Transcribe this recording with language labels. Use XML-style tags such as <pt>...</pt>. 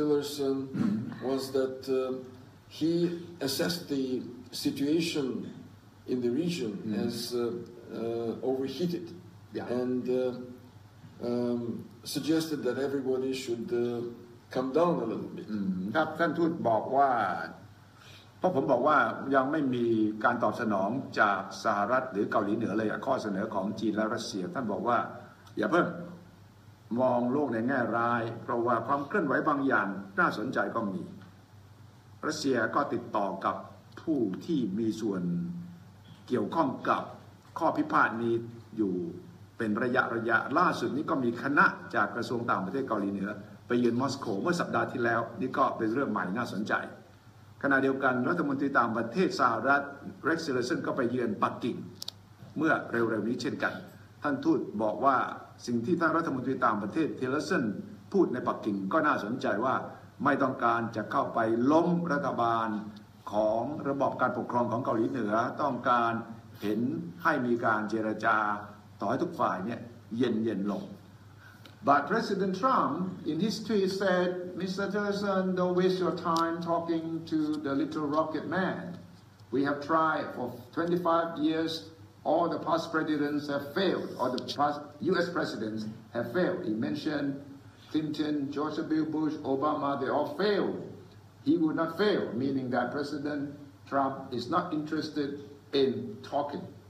<en>Tillerson was that he assessed the situation in the region as overheated and suggested that everybody should come down a little bit.</en> <th>ครับท่านทูตบอกว่าเพราะผมบอกว่ายังไม่มีการตอบสนองจากสหรัฐหรือเกาหลีเหนือเลยข้อเสนอของจีนและรัสเซียท่านบอกว่าอย่าเพิ่งมองโลกในแง่ร้ายเพราะว่าความเคลื่อนไหวบางอย่างน่าสนใจก็มี รัสเซียก็ติดต่อกับผู้ที่มีส่วนเกี่ยวข้องกับข้อพิพาทนี้อยู่เป็นระยะล่าสุดนี้ก็มีคณะจากกระทรวงต่างประเทศเกาหลีเหนือไปเยือนมอสโกเมื่อสัปดาห์ที่แล้วนี่ก็เป็นเรื่องใหม่น่าสนใจ ขณะเดียวกันรัฐมนตรีต่างประเทศสหรัฐเร็กซ์ ทิลเลอร์สันก็ไปเยือนปักกิ่งเมื่อเร็วๆนี้เช่นกันท่านทูตบอกว่าสิ่งที่ท่านรัฐมนตรีต่างประเทศทิลเลอร์สันพูดในปักกิ่งก็น่าสนใจว่าไม่ต้องการจะเข้าไปล้มรัฐบาลของระบอบการปกครองของเกาหลีเหนือต้องการเห็นให้มีการเจรจาต่อให้ทุกฝ่ายเนี่ยเย็นลง</th> <en>But President Trump, in his tweet, said, Mr. Tillerson, don't waste your time talking to the little rocket man. We have tried for 25 years. All the past presidents have failed. All the past U.S. presidents have failed. He mentioned Clinton, George W. Bush, Obama, they all failed. He would not fail, meaning that President Trump is not interested in talking.</en>